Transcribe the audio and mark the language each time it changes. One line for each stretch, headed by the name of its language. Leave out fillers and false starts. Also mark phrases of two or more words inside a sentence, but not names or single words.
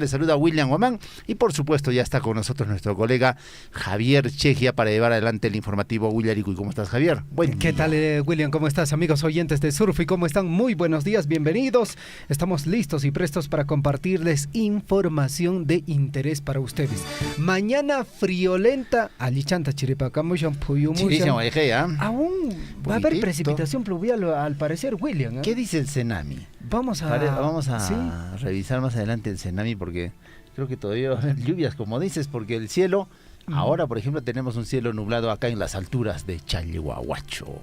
Spanish: Les saluda William Guamán y, por supuesto, ya está con nosotros nuestro colega Javier Chejia para llevar adelante el informativo Willaricui. ¿Cómo estás, Javier? ¿Qué tal, William? ¿Cómo estás, amigos oyentes de Surf? ¿Y cómo están? Muy buenos días, bienvenidos. Estamos listos y prestos para compartirles información de interés para ustedes. Mañana friolenta,
Quechua: alichanta chiripacamushan, puyumushan.
Spanish: Aún va a haber precipitación pluvial al parecer, William. ¿Qué dice el Cenami? Vamos a ¿sí? revisar más adelante el Cenami porque creo que todavía va a haber lluvias, como dices, porque el cielo, ahora por ejemplo tenemos un cielo nublado acá en las alturas de Chalhuahuacho.